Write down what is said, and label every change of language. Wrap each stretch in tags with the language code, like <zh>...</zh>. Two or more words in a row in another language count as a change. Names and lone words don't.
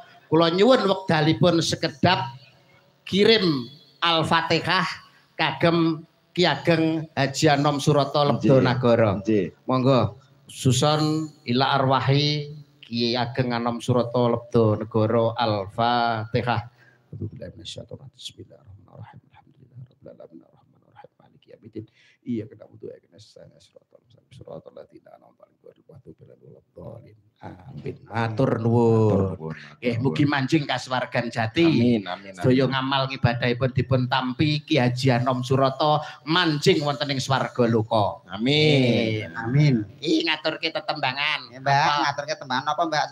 <jv>Kula nyuwun wekdalipun sekedap kirim Al-Fatihah kagem Ki Ageng Haji Anom Suroto Lebda Negara. Monggo susun</jv> <ar>إلى أرواح</ar> <jv>Ki Ageng Anom Suroto Lebda Negara Al-Fatihah.</jv> <ar>بسم الله الرحمن الرحيم. الحمد لله رب العالمين الرحمن الرحيم مالك يوم الدين. إياك نعبد وإياك نستعين اهدنا صراط الذين أنعمت عليهم غير المغضوب عليهم.</ar> <jv>Amin. Matur nuwun. Nggih mugi manjing kasuwargan jati. Amin. Sedaya ngamal ngibadahipun dipun tampi Ki Haji Anom Suroto manjing wonten ing swarga loka. Amin. Iki ngaturke tetembangan. Mbak, ngaturke tembangan apa Mbak?</jv>